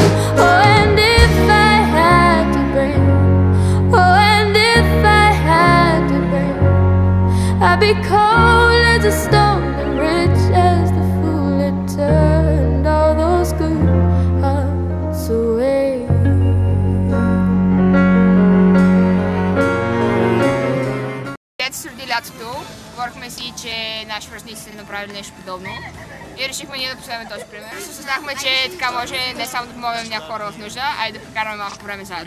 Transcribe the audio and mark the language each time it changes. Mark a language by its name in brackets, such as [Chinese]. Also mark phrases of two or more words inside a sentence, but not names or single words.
[English] Oh, and if I had to bring, oh, and if I had to bring, I'd be cold as a stone and rich as the fool that turned all those good hearts away. [Bulgarian] Преди лятото говорихме си, че наши връстници са направили нещо подобно и решихме ние да последваме този пример. Осъзнахме, че така може не само да помогнем някои хора в нужда, а и да прекараме малко време заедно.